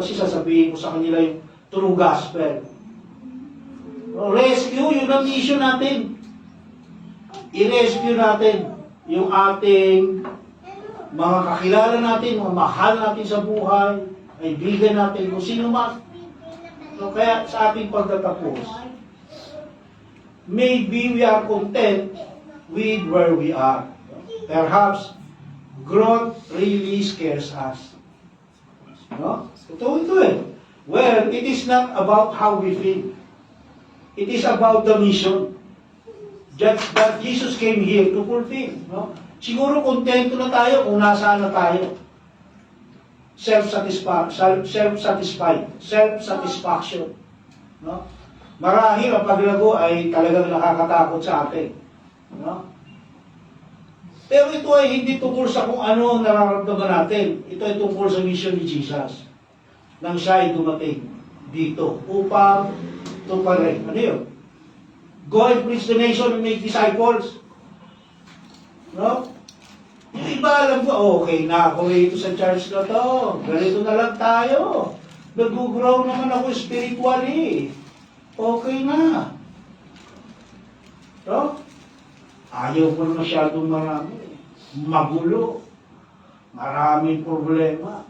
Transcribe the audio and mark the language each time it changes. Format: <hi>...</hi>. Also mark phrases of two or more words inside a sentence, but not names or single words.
<tl>Kasi sasabihin ko sa kanila yung</tl> <en>true gospel.</en> <tl>Rescue, yun ang mission natin. I-rescue natin yung ating mga kakilala natin, mga mahal natin sa buhay, kaibigan natin, kung sino man. So, kaya sa ating pagtatapos,</tl> <en>maybe we are content with where we are. Perhaps, growth really scares us.</en> <tl>No? Ito eh.</tl> <en>Well, it is not about how we feel. It is about the mission that Jesus came here to fulfill.</en> <tl>No? Siguro kontento na tayo kung nasaan na tayo. Self-satisfaction. No? Marahil ang paglago ay talagang nakakatakot sa atin. No? Pero ito ay hindi tungkol sa kung ano ang nararamdaman natin. Ito ay tungkol sa mission ni Jesus. Nang siya ay dumating dito upang tuparin. Ano yun?</tl> <en>Go and preach the nation and make disciples.</en> <tl>No? Yung iba alam ko, okay na ako rito sa church na to. Ganito na lang tayo. Nag-grow naman ako spiritually. Okay na. No? Ayaw ko na masyadong marami. Magulo. Maraming problema.</tl>